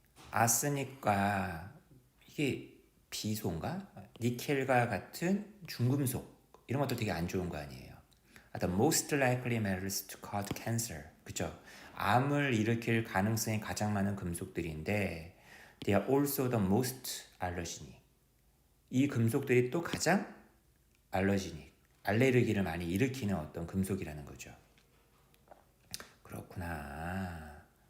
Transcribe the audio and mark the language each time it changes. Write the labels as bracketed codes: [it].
[ko] 아스닉과 이게 비소인가? 니켈과 같은 중금속 이런 것도 되게 안 좋은 거 아니에요. [en] The most likely metals to cause cancer. [ko] 그죠? 암을 일으킬 가능성이 가장 많은 금속들인데 [en] they are also the most allergenic. [ko] 이 금속들이 또 가장 알레르기를 많이 일으키는 어떤 금속이라는 거죠. 그렇구나.